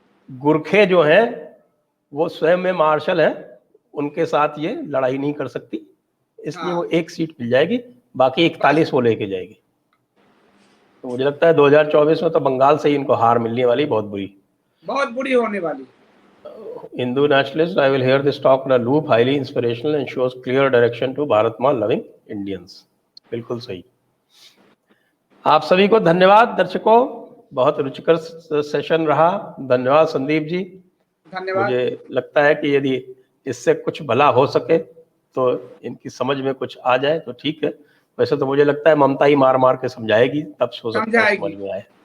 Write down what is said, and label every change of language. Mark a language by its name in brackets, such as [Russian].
[Hindi] गुरखे जो हैं वो स्वयं में मार्शल हैं, उनके साथ ये लड़ाई नहीं कर सकती, इसलिए वो एक सीट मिल जाएगी, बाकी 41 वो लेके जाएगी। तो मुझे लगता है 2024 में तो बंगाल से ही इनको हार मिलने वाली, बहुत बुरी होने वाली। [English] Hindu nationalist, I will hear this talk on a loop, highly inspirational and shows clear direction to Bharat Maa loving Indians। [Hindi] बिल्कुल सही। आप सभी को धन्यवाद दर्शकों, बहुत रुचिकर सेशन रहा। धन्यवाद संदीप जी। धन्यवाद। मुझे लगता है कि यदि इससे कुछ भला हो सके तो इनकी समझ में कुछ आ जाए तो ठीक है। वैसे तो मुझे लगता है ममता ही मार मार के समझाएगी, तब हो सकता है समझ में आए।